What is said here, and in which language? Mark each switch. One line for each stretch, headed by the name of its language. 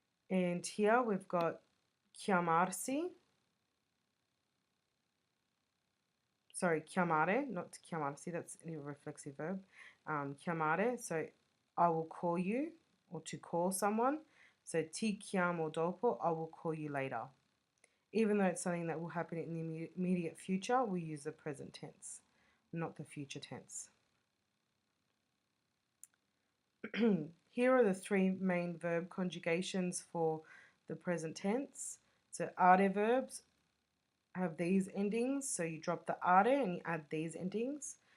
English: And here we've got chiamarsi. Sorry, chiamare, not chiamarsi, that's a reflexive verb. Chiamare, so I will call you, or to call someone. So
Italian: ti chiamo dopo,
English: I will call you later. Even though it's something that will happen in the immediate future, we use the present tense, not the future tense. Here are the 3 main verb conjugations for the present tense. So are verbs have these endings, so you drop the are and you add these endings.